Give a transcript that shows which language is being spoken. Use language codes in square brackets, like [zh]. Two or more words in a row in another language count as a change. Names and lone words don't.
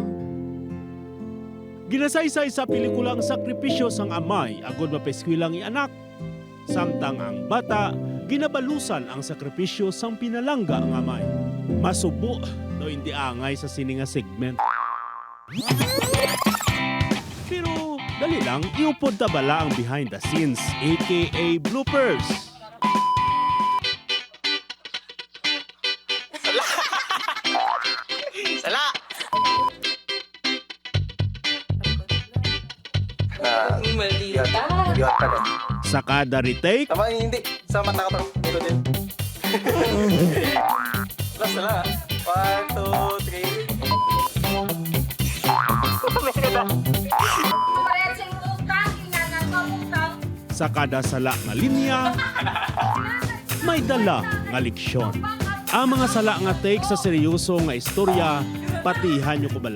[hil] Ginasaysay sa pelikulang sakripisyo sang amay agod mapeskwilang ianak. Samtang ang bata, ginabalusan ang sakripisyo sang pinalangga ang amay. Masubo daw hindi angay sa sininga segment. Pero dali lang, iupod ta bala ang [en] behind the scenes, [hil] aka bloopers. Sala! Sa kada retake, [tl] Tama, hindi. Sa mata ko to. Ito din. Last na lang. [hil] 1, 2, 3. sa kada sala nga linya, may dala nga leksyon. Ang mga sala nga take sa seryoso nga istorya, patihan nyo ko bala.